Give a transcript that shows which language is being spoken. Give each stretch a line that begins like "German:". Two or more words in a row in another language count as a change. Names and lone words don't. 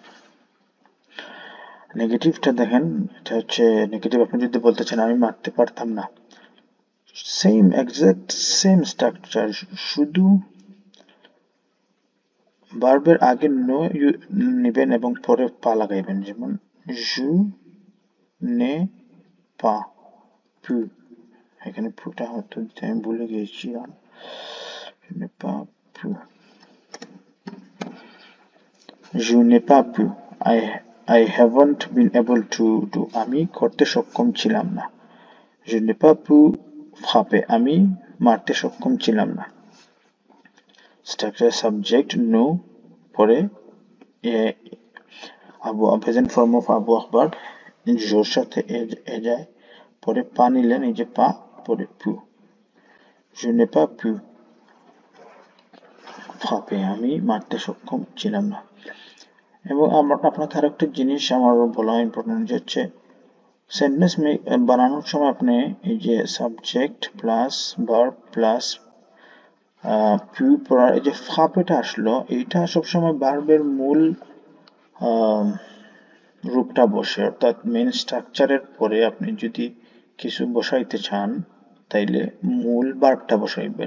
Bangla: নেগেটিভটা দেখেন, এটা হচ্ছে নেগেটিভ। আপনি যদি বলতে চান আমি মারতে পারতাম না,
English: same exact same structure,
Bangla: শুধু ভার্বের আগে নো নেবেন এবং পরে পা লাগাইবেন।
French: যেমন je n'ai pas pu,
Bangla: এখানে পুটা হতো আমি ভুলে গিয়েছিলাম,
French: je n'ai pas pu, je n'ai pas pu,
English: I haven't been able to do,
Bangla: আমি করতে সক্ষম ছিলাম না,
French: je n'ai pas pu frapper,
Bangla: আমি মারতে সক্ষম ছিলাম না। স্ট্রাকচার সাবজেক্ট নো, পরে
English: present form of avoir verb,
Bangla: জোর সাথে এ যায়, পরে পা নিলেন, এই যে পা, পরে পু,
French: je n'ai pas pu frapper,
Bangla: আমি মারতে সক্ষম ছিলাম না। এবং আপনাকে আরেকটা জিনিস আমার বলা ইম্পর্টেন্ট, যে হচ্ছে সেন্টেন্স বানানোর সময় আপনি এই যে
English: subject plus verb plus
Bangla: পু পড়ার এই যে ফাপেটা আসলো, এইটা সবসময় ভার্বের মূল রূপটা বসে, অর্থাৎ মেন স্ট্রাকচারের পরে আপনি যদি কিছু বসাইতে চান তাইলে মূল ভার্বটা বসাইবেন।